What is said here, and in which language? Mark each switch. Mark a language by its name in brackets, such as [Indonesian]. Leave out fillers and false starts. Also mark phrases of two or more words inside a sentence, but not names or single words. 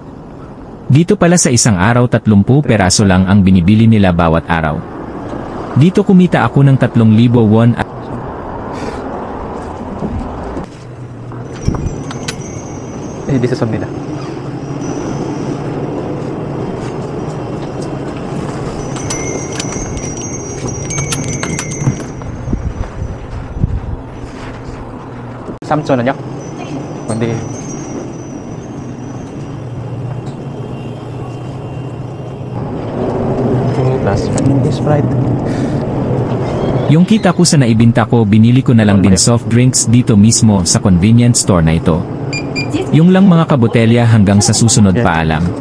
[Filipino] Dito pala sa isang araw 30 peraso lang ang binibili nila bawat araw. Dito kumita ako ng 3,000 won at [Korean] dito 쏩니다. 삼촌은요? 근데 plus Sprite. [Filipino] yung kita ko sa naibinta ko, binili ko na lang din [English] soft drinks [Filipino] dito mismo sa [English] convenience store [Filipino] na ito. Yung lang mga kabotelya hanggang sa susunod, paalam.